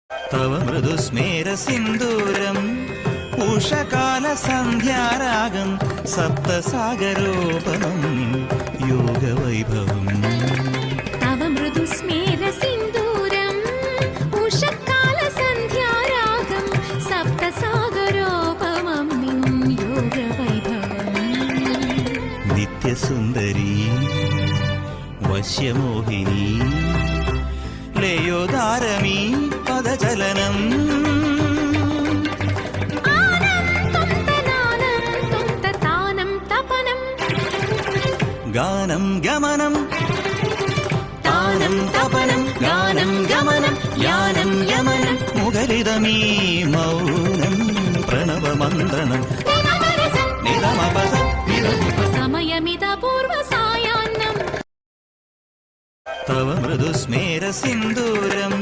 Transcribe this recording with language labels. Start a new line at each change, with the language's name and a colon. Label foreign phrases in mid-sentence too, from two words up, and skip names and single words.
Sanskrit: तव मृदुस्मेर सिन्दूरम् उषकाल सन्ध्यारागं सप्तसागरोपमं योगवैभवम् तव मृदुस्मेर सिन्दूरम् उषकाल सन्ध्यारागं सप्तसागरोपमं योगवैभवम्
Malayalam: नित्यसुन्दरी വശ്യമോഹിനി ലയോദാരമീ പദചലനം ഗാനം ഗമനം താനം തപനം ഗാനം ഗമനം യാനം യമനം മുഖരിതമീ മൗനം പ്രണവമന്ത്രണം നിരമപസ സമയമിത പൂർവസായാന്നം
Sanskrit: तव मृदुस्मेर सिन्दूर